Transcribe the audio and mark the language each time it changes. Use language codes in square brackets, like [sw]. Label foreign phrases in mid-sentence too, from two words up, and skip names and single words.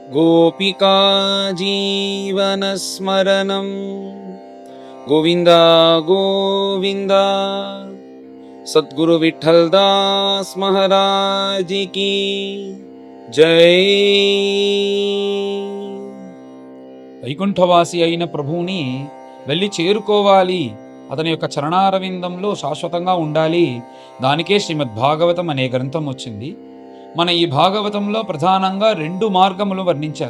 [sa] गोपिका जीवनस्मरणं गोविन्द गोविन्द। [hi] सद्गुरु विठ्ठलदास महाराज की जय। [te] వైకుంఠవాసి అయిన ప్రభువుని వెళ్ళి చేరుకోవాలి, అతని యొక్క చరణారవిందంలో శాశ్వతంగా ఉండాలి. దానికే శ్రీమద్ భాగవతం అనే గ్రంథం వచ్చింది. మన ఈ భాగవతంలో ప్రధానంగా 2 మార్గములు వర్ణించారు.